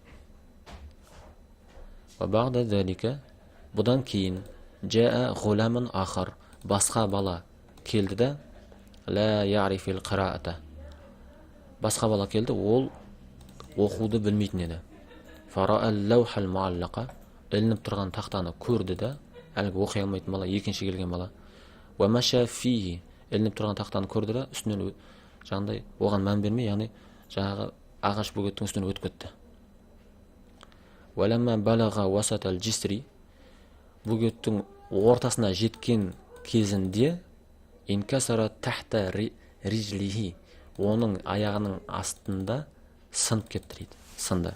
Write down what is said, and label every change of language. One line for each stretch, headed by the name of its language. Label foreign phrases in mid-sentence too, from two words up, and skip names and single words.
Arabic: وبعد ذلك,
Kazakh: бұдан кейін
Arabic: جاء غلام آخر,
Kazakh: басқа бала келді да,
Arabic: لا يعرف القراءة,
Kazakh: басқа бала келді, ол оқуды білмейтін еді.
Arabic: فرأى اللوح المعلق,
Kazakh: ілініп тұрған тақтаны көрді да, әлгі оқи алмайтын бала, екінші келген бала.
Arabic: ومشى فيه,
Kazakh: ілініп тұрған тақтаны көрді да, үстінен жаңағыдай оған мән бермей, яғни жаңағы ағаш бөгеттің үстінен өтіп кетті.
Arabic: ولما بلغ وسط الجسر,
Kazakh: бөгеттің ортасына жеткен кезінде,
Arabic: انكسر تحت رجله,
Kazakh: оның аяғының астында сынып кетті дейді, сынды.